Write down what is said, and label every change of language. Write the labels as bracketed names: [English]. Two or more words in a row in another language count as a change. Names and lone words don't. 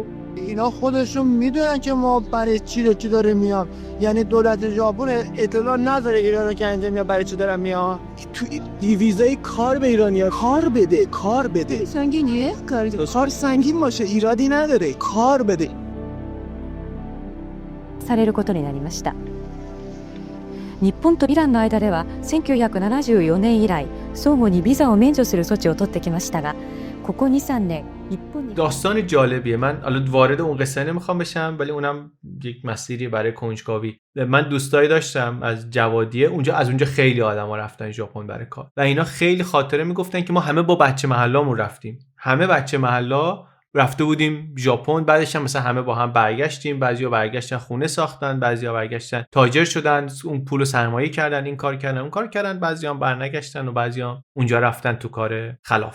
[Persian] اینا خودشون میدونن که ما برای چی داره میام. یعنی دولت ژاپن اطلاع نداره ایرانو که اینجا میاد برای چی دارن میاد. تو ویزای کار به ایرانیا کار بده سنگینیه، کار سنگین باشه ایرادی نداره، کار بده. [Japanese] されることになりました。日本とイランの間では1974年以来相互にビザを免除する措置を取ってきましたが、ここ 2-3 年日本に [Persian] داستان جالبیه. من الان وارد اون قصه نمیخوام بشم، ولی اونم یک مسیری برای کنجکاوی. من دوستایی داشتم از جوادیه، از اونجا خیلی آدما رفتن ژاپن برای کار و اینا خیلی خاطره میگفتن که ما همه با بچه محلامون رفتیم، همه بچه محلا رفته بودیم ژاپن، بعدش هم مثلا همه با هم برگشتیم، بعضیا برگشتن خونه ساختن، بعضیا برگشتن تاجر شدن، اون پولو سرمایه کردن، این کار کردن اون کار کردن، بعضیا هم برنگشتن و بعضیا اونجا رفتن تو کار خلاف.